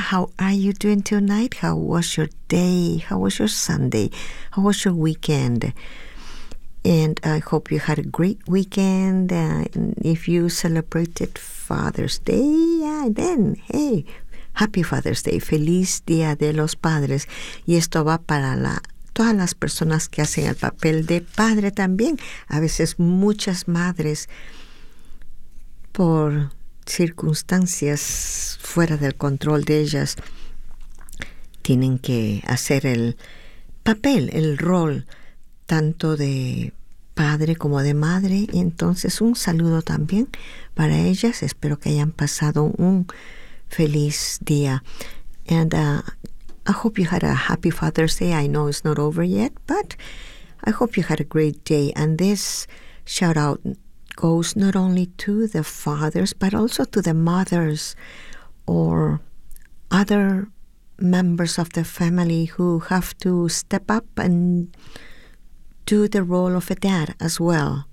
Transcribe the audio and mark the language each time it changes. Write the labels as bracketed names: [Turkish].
[English] How are you doing tonight? How was your day? How was your Sunday? How was your weekend? And I hope you had a great weekend. If you celebrated Father's Day, yeah, then, hey, Happy Father's Day. [Spanish] Feliz Día de los Padres. Y esto va para todas las personas que hacen el papel de padre también. A veces muchas madres, por circunstancias fuera del control de ellas, tienen que hacer el papel, el rol, tanto de padre como de madre. Y entonces un saludo también para ellas. Espero que hayan pasado un feliz día. [English] And I hope you had a happy Father's Day. I know it's not over yet, but I hope you had a great day. And this shout out goes not only to the fathers, but also to the mothers or other members of the family who have to step up and do the role of a dad as well.